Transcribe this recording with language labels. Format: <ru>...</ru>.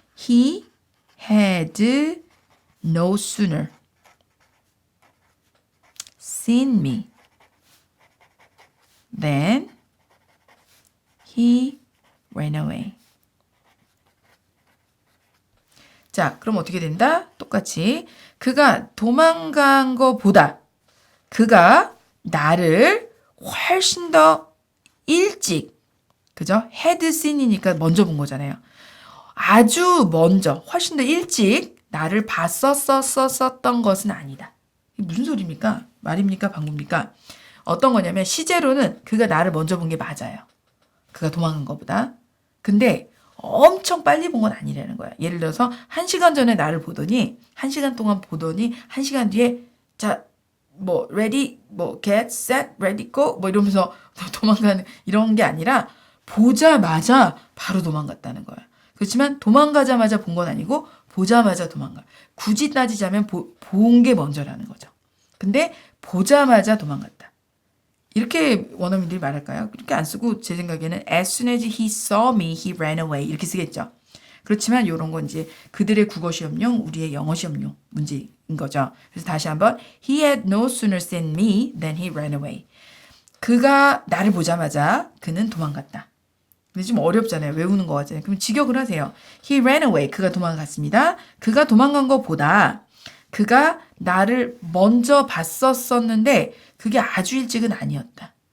<en>He had no sooner seen me than he ran away.</en> <ko>자, 그럼 어떻게 된다? 똑같이 그가 도망간 것보다 그가 나를 훨씬 더 일찍, 그죠? had seen이니까 먼저 본 거잖아요. 아주 먼저, 훨씬 더 일찍 나를 봤었던 것은 아니다. 이게 무슨 소리입니까? 말입니까? 방구입니까? 어떤 거냐면 시제로는 그가 나를 먼저 본 게 맞아요. 그가 도망간 것보다. 근데 엄청 빨리 본 건 아니라는 거야. 예를 들어서 1시간 전에 나를 보더니 1시간 동안 보더니 1시간 뒤에 자, 뭐 ready, 뭐</ko> <en>get, set, ready, go</en> <ko>뭐 이러면서 도망가는 이런 게 아니라 보자마자 바로 도망갔다는 거야. 그렇지만 도망가자마자 본 건 아니고 보자마자 도망가. 굳이 따지자면 본 게 먼저라는 거죠. 근데 보자마자 도망갔다. 이렇게 원어민들이 말할까요? 이렇게 안 쓰고 제 생각에는</ko> <en>as soon as he saw me, he ran away</en> <ko>이렇게 쓰겠죠. 그렇지만 이런 건 이제 그들의 국어 시험용, 우리의 영어 시험용 문제인 거죠. 그래서 다시 한번</ko> <en>he had no sooner seen me than he ran away.</en> <ko>그가 나를 보자마자 그는 도망갔다. 근데 좀 어렵잖아요. 외우는 거 같잖아요. 그럼 직역을 하세요.</ko> <en>He ran away.</en> <ko>그가 도망갔습니다. 그가 도망간 것보다 그가 나를 먼저 봤었었는데 그게 아주 일찍은 아니었다.</ko>